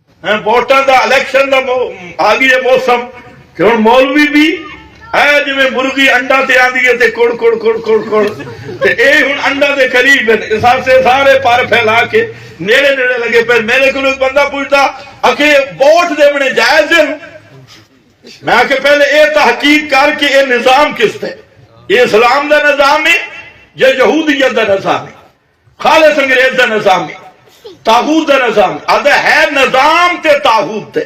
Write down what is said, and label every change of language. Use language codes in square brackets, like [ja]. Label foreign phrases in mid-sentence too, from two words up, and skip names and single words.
[pa] ووٹاں دا الیکشن دا آ گئی ہے موسم کہ ہن مولوی بھی ہے جویں مرغی انڈا تے آندی ہے تے کڑ کڑ کڑ کڑ کڑ تے اے ہن انڈا دے قریب ہیں، اس سے سارے پر پھیلا کے نیڑے نیڑے لگے [ur] پھر میرے کو ایک بندہ پوچھتا کہ ووٹ دینے جائز ہے؟ [pa] میں کہ پہلے اے تحقیق کر کے اے نظام کس تے، یہ اسلام دا نظام ہے یا یہودیت دا نظام ہے، خالص انگریز دا نظام ہے، طاغوت دا نظام آدھا ہے نظام تے طاغوت تے۔